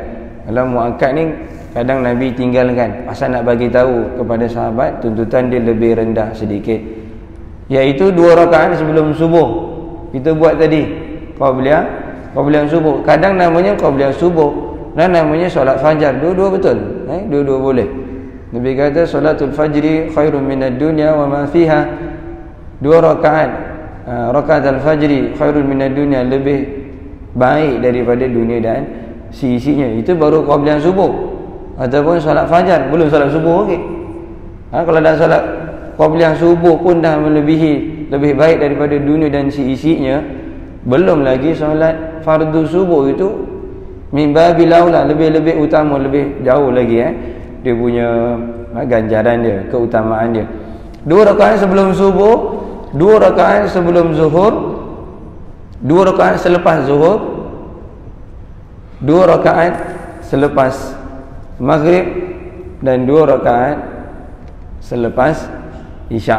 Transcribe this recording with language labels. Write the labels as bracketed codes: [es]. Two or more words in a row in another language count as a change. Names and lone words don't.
[ms] Kalau muakkad ni kadang Nabi tinggalkan, pasal nak bagi tahu kepada sahabat tuntutan dia lebih rendah sedikit, iaitu 2 rakaat sebelum subuh. Kita buat tadi qabliyah subuh. Kadang namanya qabliyah subuh dan namanya solat fajar. Dua-dua betul. Dua-dua boleh. Nabi kata [ar] صلاة الفجر خير من الدنيا وما فيها. [ms] 2 rakaat rakaat [ar] الفجر خير من الدنيا, [ms] lebih baik daripada dunia dan seisinya. Itu baru qabliyah subuh ataupun solat fajar, belum solat subuh okey. Kalau dah solat qabliyah subuh pun dah melebihi, lebih baik daripada dunia dan seisinya, belum lagi solat fardu subuh, itu [ar] من باب الأولى, [ms] lebih utama, lebih jauh lagi dia punya ganjaran dia, keutamaan dia. 2 rakaat sebelum subuh, 2 rakaat sebelum zuhur, 2 rakaat selepas zuhur, 2 rakaat selepas maghrib, dan 2 rakaat selepas isyak.